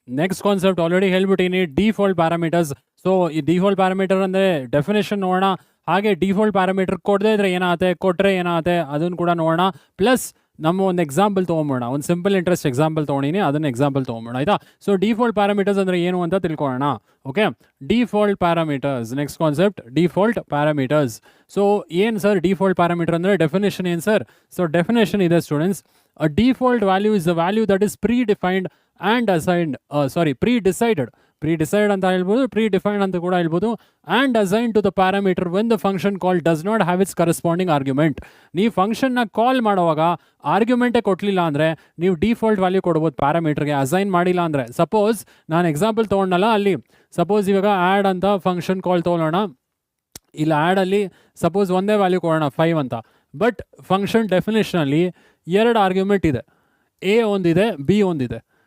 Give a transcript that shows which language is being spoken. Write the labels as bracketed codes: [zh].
[kn] Next concept already ಹೇಳ್ಬಿಟ್ಟಿನಿ, default parameters. So ಈ default parameter ಅಂದರೆ definition ನೋಡೋಣ, ಹಾಗೆ ಡಿಫಾಲ್ಟ್ ಪ್ಯಾರಾಮೀಟರ್ ಕೊಡದೇ ಇದ್ರೆ ಏನಾಗುತ್ತೆ, ಕೊಟ್ಟರೆ ಏನಾಗುತ್ತೆ ಅದನ್ನು ಕೂಡ ನೋಡೋಣ. ಪ್ಲಸ್ ನಮ್ಮ ಒಂದು ಎಕ್ಸಾಂಪಲ್ ತೊಗೊಂಬೋಣ, ಒಂದು ಸಿಂಪಲ್ ಇಂಟ್ರೆಸ್ಟ್ ಎಕ್ಸಾಂಪಲ್ ತೊಗೊಂಡಿನಿ, ಅದನ್ನು ಎಕ್ಸಾಂಪಲ್ ತೊಗೊಂಬೋಣ ಆಯಿತಾ. ಸೊ ಡಿಫಾಲ್ಟ್ ಪ್ಯಾರಾಮೀಟರ್ಸ್ ಅಂದರೆ ಏನು ಅಂತ ತಿಳ್ಕೊಳ್ಳೋಣ. Okay, default parameters next concept, default parameters. So ಏನು ಸರ್ ಡಿಫಾಲ್ಟ್ ಪ್ಯಾರಾಮೀಟರ್ ಅಂದರೆ, ಡೆಫಿನೇಷನ್ ಏನು ಸರ್? ಸೊ ಡೆಫಿನೇಷನ್ ಇದೆ students, [en] a default value is a value that is predefined and assigned, predecided [kn] ಅಂತ ಹೇಳ್ಬೋದು, [en] predefined [kn] ಅಂತ ಕೂಡ ಹೇಳ್ಬೋದು, [en] and assigned to the parameter when the function call does not have its corresponding argument. [kn] ನೀವು ಫಂಕ್ಷನ್ನ ಕಾಲ್ ಮಾಡುವಾಗ ಆರ್ಗ್ಯುಮೆಂಟೇ ಕೊಡಲಿಲ್ಲ ಅಂದರೆ ನೀವು ಡಿಫಾಲ್ಟ್ ವ್ಯಾಲ್ಯೂ ಕೊಡ್ಬೋದು ಪ್ಯಾರಾಮೀಟರ್ಗೆ, ಅಸೈನ್ ಮಾಡಿಲ್ಲ ಅಂದರೆ. ಸಪೋಸ್ ನಾನು ಎಕ್ಸಾಂಪಲ್ ತೊಗೊಂಡಲ್ಲ, ಅಲ್ಲಿ ಸಪೋಸ್ ಇವಾಗ ಆ್ಯಡ್ ಅಂತ ಫಂಕ್ಷನ್ ಕಾಲ್ ತೊಗೊಳ್ಳೋಣ, ಇಲ್ಲಿ ಆ್ಯಡಲ್ಲಿ ಸಪೋಸ್ ಒಂದೇ ವ್ಯಾಲ್ಯೂ ಕೊಡೋಣ 5 ಅಂತ. ಬಟ್ ಫಂಕ್ಷನ್ ಡೆಫಿನೇಷನಲ್ಲಿ 2 ಆರ್ಗ್ಯುಮೆಂಟ್ ಇದೆ, ಎ ಒಂದಿದೆ, ಬಿ ಒಂದಿದೆ.